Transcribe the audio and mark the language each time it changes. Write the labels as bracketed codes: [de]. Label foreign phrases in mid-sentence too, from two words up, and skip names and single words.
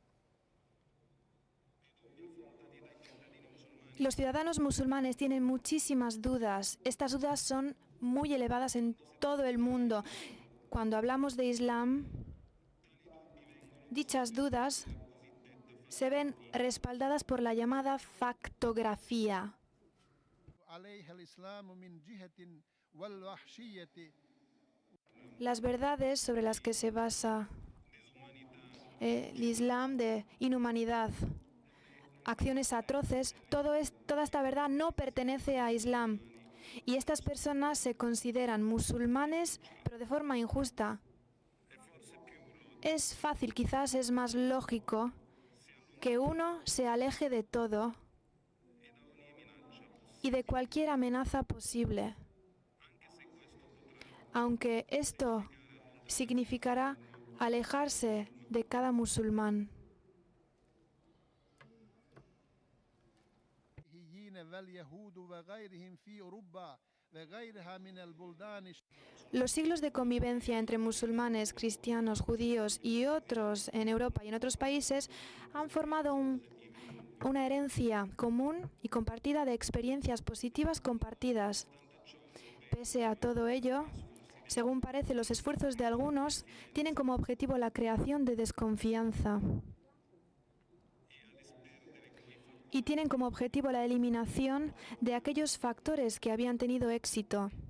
[es] Los ciudadanos musulmanes tienen muchísimas dudas. Estas dudas son muy elevadas en todo el mundo. Cuando hablamos de Islam, dichas dudas se ven respaldadas por la llamada factografía. [ar] عليها الإسلام من جهة والوحشية. [es] Las verdades sobre las que se basa el Islam de inhumanidad, acciones atroces, toda esta verdad no pertenece a Islam. Y estas personas se consideran musulmanes, pero de forma injusta. Es fácil, quizás es más lógico, que uno se aleje de todo y de cualquier amenaza posible. Aunque esto significará alejarse de cada musulmán. [ar] واليهود وغيرهم في أوروبا وغيرها من البلدان. [es] Los siglos de convivencia entre musulmanes, cristianos, judíos y otros en Europa y en otros países han formado una herencia común y compartida de experiencias positivas compartidas. Pese a todo ello, según parece, los esfuerzos de algunos tienen como objetivo la creación de desconfianza y tienen como objetivo la eliminación de aquellos factores que habían tenido éxito.